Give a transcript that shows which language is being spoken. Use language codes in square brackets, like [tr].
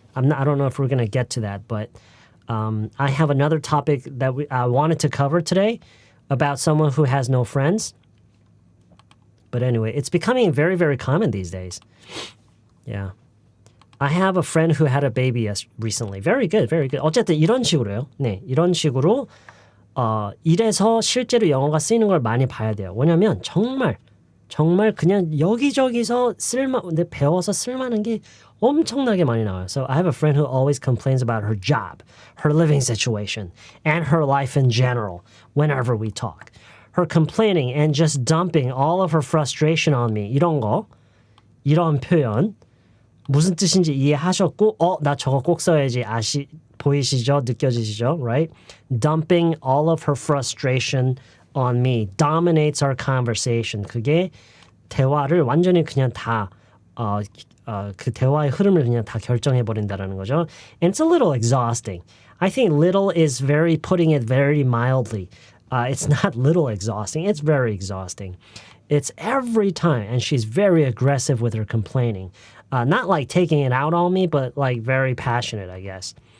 [en] I don't know if we're going to get to that, but I have another topic that I wanted to cover today. about someone who has no friends. But anyway, it's becoming very, very common these days. Yeah. I have a friend who had a baby recently. Very good, very good. [ko] 어쨌든 이런 식으로요. 네, 이런 식으로 이래서 실제로 영어가 쓰이는 걸 많이 봐야 돼요. 왜냐면 정말 그냥 여기저기서 배워서 쓸만한 게 엄청나게 많이 나와요. [en] So I have a friend who always complains about her job, her living situation, and her life in general whenever we talk. Her complaining and just dumping all of her frustration on me. [ko] 이런 표현 무슨 뜻인지 이해하셨고 나 저거 꼭 써야지 보이시죠? 느껴지시죠? [en] Right? Dumping all of her frustration on me dominates our conversation. [ko] 그게 대화를 완전히 그냥 다 그 대화의 흐름을 그냥 다 결정해버린다라는 거죠. [en] And it's a little exhausting. I think little is putting it very mildly. It's not little exhausting. It's very exhausting. It's every time. And she's very aggressive with her complaining. Not like taking it out on me, but like very passionate, I guess.